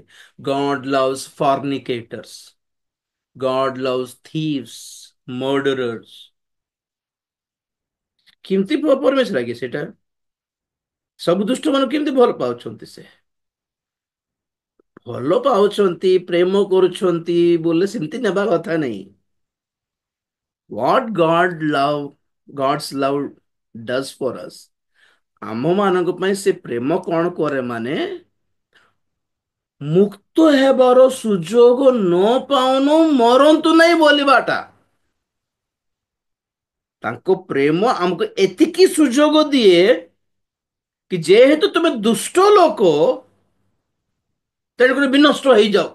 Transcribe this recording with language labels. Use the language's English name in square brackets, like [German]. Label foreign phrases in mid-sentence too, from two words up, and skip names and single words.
[English] God loves fornicators, God loves thieves, murderers. [Odia] କେମିତି ପରମେଶ୍ୱର ଆଜ୍ଞା ସେଇଟା, ସବୁ ଦୁଷ୍ଟ ମାନଙ୍କୁ କେମିତି ଭଲ ପାଉଛନ୍ତି ସେ? ଭଲ ପାଉଛନ୍ତି, ପ୍ରେମ କରୁଛନ୍ତି ବୋଲେ ସେମିତି ନେବା କଥା ନାହିଁ। [English] What God's love does for us, [Odia] ଆମ ମାନଙ୍କ ପାଇଁ ସେ ପ୍ରେମ କଣ କରେ ମାନେ, ମୁକ୍ତ ହେବାର ସୁଯୋଗ ନ ପାଉନୁ ମରନ୍ତୁ ନାହିଁ ବୋଲିବାଟା। ତାଙ୍କ ପ୍ରେମ ଆମକୁ ଏତିକି ସୁଯୋଗ ଦିଏ କି ଯେହେତୁ ତୁମେ ଦୁଷ୍ଟ ଲୋକ, ତେଣୁକରି ବିନଷ୍ଟ ହେଇଯାଉ।